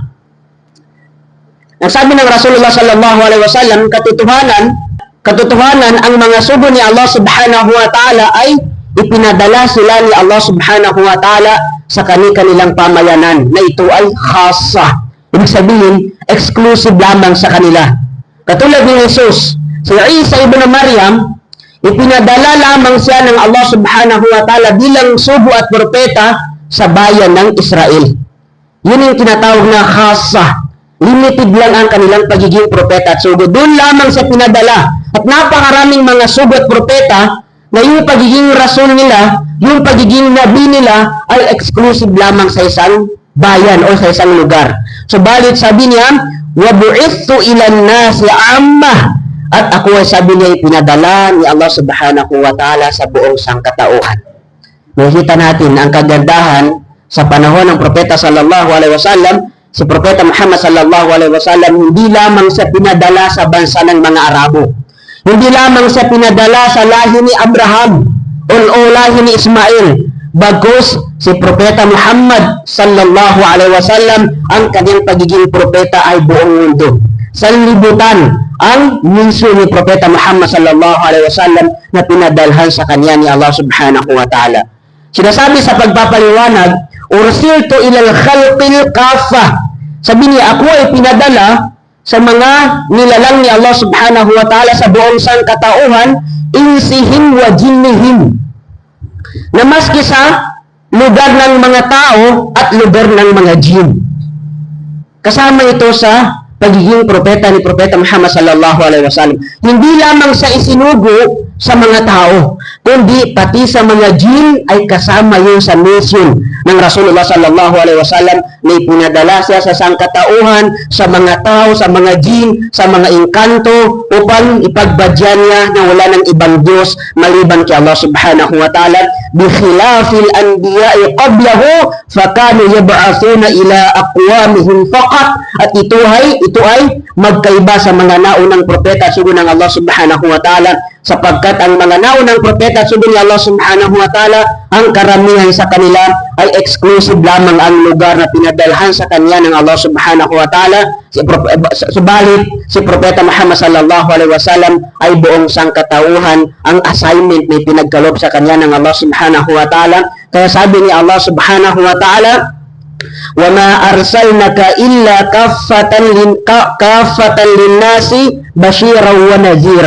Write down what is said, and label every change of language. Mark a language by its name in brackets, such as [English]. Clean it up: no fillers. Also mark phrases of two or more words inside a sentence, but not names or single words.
[Filipino] Ang sabi ng Rasulullah [Arabic] صلى الله عليه وسلم, [Filipino] katotohanan ang mga sugo ni Allah [Arabic] سبحانه وتعالى [Filipino] ay ipinadala sila ni Allah [Arabic] سبحانه وتعالى [Filipino] sa kanilang pamayanan na ito ay khasa. Ibig sabihin, exclusive lamang sa kanila. Katulad ni Jesus, si Isa ibn Maryam, ipinadala lamang siya ng Allah [Arabic] سبحانه وتعالى [Filipino] bilang sugo at propeta sa bayan ng Israel. Yun yung tinatawag na khasa. Limited lang ang kanilang pagiging propeta at sugo. Doon lamang siya pinadala. At napakaraming mga sugo at propeta na yung pagiging rasul nila, yung pagiging nabi nila ay exclusive lamang sa isang bayan o sa isang lugar. Subalit sabi niya, [Arabic] وَبُعِثْتُ إِلَى النَّاسِ عَامَّةً. [Filipino] At ako ay sabi niya pinadala ni Allah [Arabic] سبحانه وتعالى [Filipino] sa buong sangkatauhan. Makikita natin ang kagandahan sa panahon ng Propeta [Arabic] صلى الله عليه وسلم. [Filipino] Si Propeta Muhammad [Arabic] صلى الله عليه وسلم [Filipino] hindi lamang siya pinadala sa bansa ng mga Arabo. Hindi lamang siya pinadala sa lahi ni Abraham o lahi ni Ismail. Bagkus si Propeta Muhammad [Arabic] صلى الله عليه وسلم [Filipino] ang kanyang pagiging propeta ay buong mundo. Sa libutan ang misyo ni Propeta Muhammad [Arabic] صلى الله عليه وسلم [Filipino] na pinadalhan sa kanya ni Allah [Arabic] سبحانه وتعالى. [Filipino] Sinasabi sa pagpapaliwanag, [Arabic] أرسلت إلى الخلق كافة. [Filipino] Sabi niya, ako ay pinadala sa mga nilalang ni Allah [Arabic] سبحانه وتعالى [Filipino] sa buong sangkatauhan, [Arabic] إنسهم وجنهم. [Filipino] Na maski sa lugar ng mga tao at lugar ng mga jinn. Kasama ito sa pagiging propeta ni Propeta Muhammad [Arabic] صلى الله عليه وسلم. [Filipino] Hindi lamang sa isinugo sa mga tao, kundi pati sa mga jinn ay kasama yun sa mission ng Rasulullah [Arabic] صلى الله عليه وسلم [Filipino] na ipinadala siya sa sangkatauhan, sa mga tao, sa mga jinn, sa mga engkanto upang ipagbadyan niya na wala ng ibang Diyos maliban kay Allah [Arabic] سبحانه وتعالى. بخلاف الأنبياء قبله فكانوا يبعثون إلى أقوامهم فقط. [Filipino] At ito ay magkaiba sa mga naunang propeta sugo ng Allah [Arabic] سبحانه وتعالى, [Filipino] sapagkat ang mga naunang propeta sugo ni Allah [Arabic] سبحانه وتعالى, [Filipino] ang karamihan sa kanila ay exclusive lamang ang lugar na pinadalhan sa kanya ng Allah [Arabic] سبحانه وتعالى. [Filipino] Subalit si Propeta Muhammad [Arabic] صلى الله عليه وسلم [Filipino] ay buong sangkatauhan ang assignment na pinagkaloob sa kanya ng Allah [Arabic] سبحانه وتعالى. [Filipino] Kaya sabi ni Allah [Arabic] سبحانه وتعالى, وَمَا أَرْسَلْنَكَ إِلَّا كَافَّةً لِلنَّاسِ بَشِيرًا وَنَذِيرًا.